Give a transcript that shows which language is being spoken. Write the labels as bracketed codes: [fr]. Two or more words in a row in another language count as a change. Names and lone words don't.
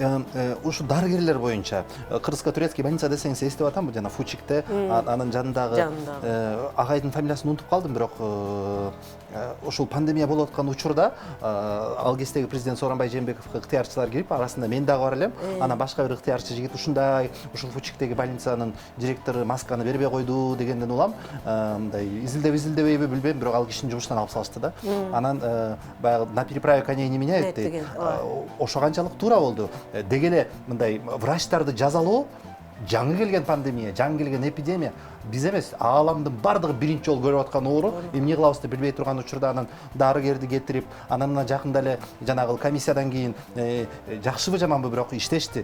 [ky] ушу дарыгерлер боюнча [ru] кыргызско турецкий больница [ky] десеңиз эстеп атамбы, жана Фучикте анын жанындагы агайдын фамилиясын унутуп калдым, бирок ушул пандемия болуп аткан учурда ал кездеги президент Сооронбай Жээнбековго ыктыярчылар кирип, арасында мен дагы бар элем. Анан башка бир ыктыярчы жигит ушул Фучиктеги больницанын директору масканы бербей койду дегенден улам, мындай изилдебейби билбейм, бирок ал кишини жумуштан алып салышты да. Анан баягы [ru] на переправе коней не меняют [ky] дейт. Ошо канчалык туура болду. Деги эле мындай врачтарды жазалоо, жаңы келген пандемия, жаңы келген эпидемия биз эмес, ааламдын бардыгы биринчи жолу көрүп аткан оору. Эмне кылабызды билбей турган учурда анан дарыгерди кетирип, анан жакында эле жанагы комиссиядан кийин жакшыбы жаманбы, бирок иштешти.